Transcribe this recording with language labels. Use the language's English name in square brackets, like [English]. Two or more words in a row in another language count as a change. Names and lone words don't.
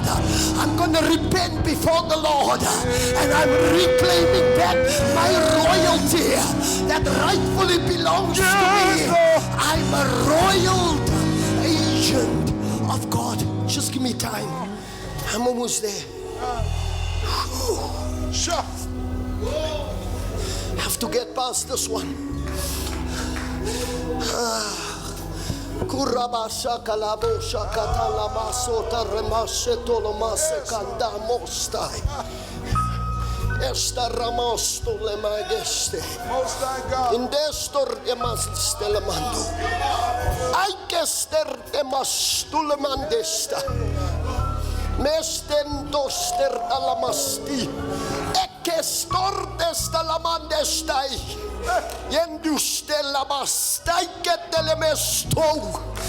[English] I'm gonna repent before the Lord, and I'm reclaiming back my royalty that rightfully belongs to me. I'm a royal agent of God. Just give me time. I'm almost there. Sure. Have to get past this one. Kuraba shakalabo shakatala masota remaseto lomase kanda mostai. Esta ramosto le mageste. Most High God. Indestor emas stelemando. Aikester emas tulemandesta. Mesten doster alamasti. Ekestor destalamandestai. Yendustelamastai ketelemesto.